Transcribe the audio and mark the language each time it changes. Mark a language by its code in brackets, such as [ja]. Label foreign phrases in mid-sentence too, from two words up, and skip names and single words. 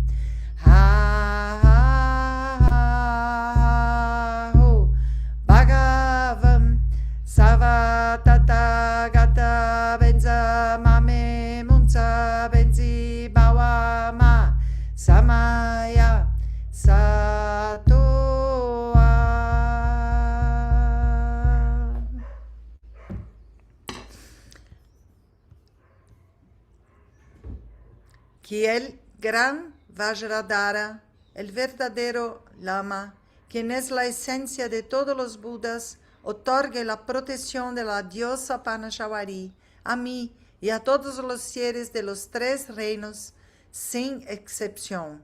[sa] Ho Bhagavam Sarva Tata Gata Benza Mame Munza Benzi Bawa Ma Samaya Sato [es] que el gran Vajradhara, el verdadero Lama, quien es la esencia de todos los Budas, otorgue la protección de la diosa Panashawari a mí y a todos los seres de los tres reinos, sin excepción.